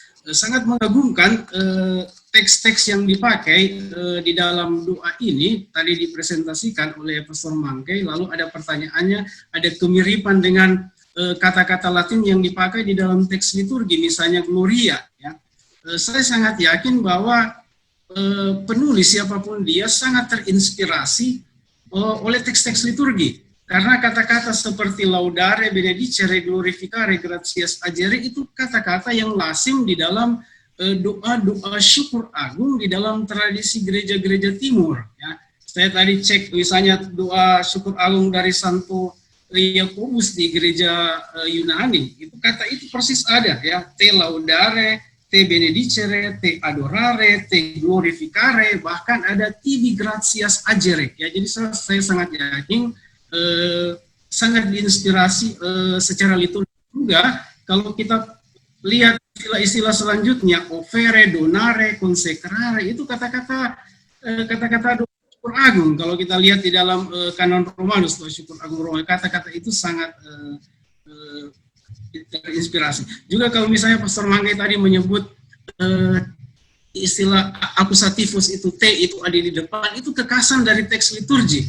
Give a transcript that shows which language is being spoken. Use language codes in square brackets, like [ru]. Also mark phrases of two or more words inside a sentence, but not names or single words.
[id] Sangat mengagumkan teks-teks yang dipakai di dalam doa ini tadi dipresentasikan oleh Pastor Mangkai, lalu ada pertanyaannya, ada kemiripan dengan kata-kata Latin yang dipakai di dalam teks liturgi, misalnya Gloria. Ya. Saya sangat yakin bahwa penulis siapapun dia sangat terinspirasi oleh teks-teks liturgi. Karena kata-kata seperti [la] laudare, benedicere, glorificare, gratias agere [id] itu kata-kata yang lazim di dalam doa-doa syukur agung di dalam tradisi gereja-gereja timur. Ya. Saya tadi cek misalnya doa syukur agung dari Santo Yakobus di gereja Yunani, itu kata itu persis ada, ya. [la] Te laudare, te benedicere, te adorare, te glorificare, [id] bahkan ada [la] tibi gratias agere. [id] Ya, jadi saya sangat yakin sangat diinspirasi secara liturgi juga. Kalau kita lihat istilah-istilah selanjutnya, [la] ofere, donare, consecrare, [id] itu kata-kata doa syukur agung. Kalau kita lihat di dalam kanon Romanus, doa syukur agung Roma, kata-kata itu sangat terinspirasi. Juga kalau misalnya Pastor Mangkai tadi menyebut istilah akusatifus itu T itu ada di depan, itu kekasan dari teks liturgi.